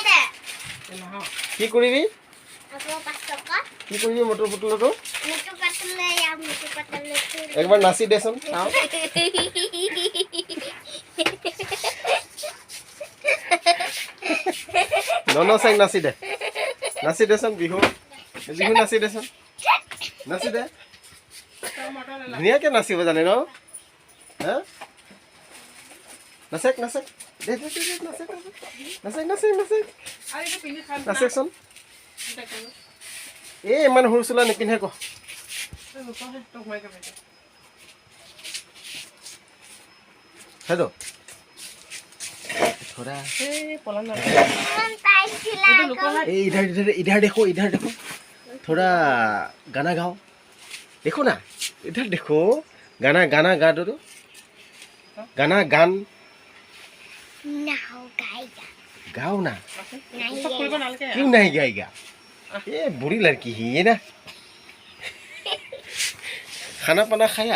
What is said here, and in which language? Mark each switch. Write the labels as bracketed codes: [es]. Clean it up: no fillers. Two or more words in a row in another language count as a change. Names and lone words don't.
[as] মটৰ পুতলোটো একবাৰ নাচি দেচোন চাওঁ ননচাই নাচি দেচোন বিহু নাচি দেচোন নাচি দে ধুনীয়াকে নাচিব জানে ন হা নাচেকচোন ইমান সৰু চোলা নিপিন্ধে ক হেল্ল' थोड़ा [hi] इधर देखो थोड़ा गाना गाओ देखो ना इधर देखो गाना गा दो गान गाओ ना क्यों नहीं गाएगा ये बुरी लड़की ही है ना खाना पाना खाया